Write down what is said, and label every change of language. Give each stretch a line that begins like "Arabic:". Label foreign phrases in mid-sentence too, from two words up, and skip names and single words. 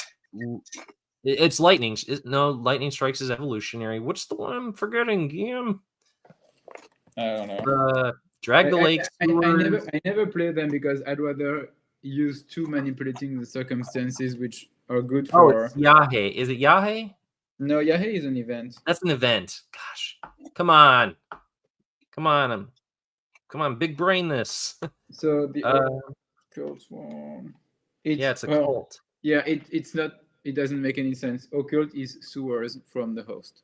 English: It's lightning. No, lightning strikes is evolutionary. What's the one I'm forgetting, Guillaume? I don't know. Drag the lake. I never play them because I'd rather use 2 manipulating the circumstances, which are good for. Oh, it's 𝐗-𝐅i𝐥e𝐬. Is it 𝐗-𝐅i𝐥e𝐬? No, 𝐗-𝐅i𝐥e𝐬 is an event. That's an event. Gosh, come on, big brain this. So the occult one. It's a cult. Yeah, it's not. It doesn't make any sense. Occult is sewers from the host.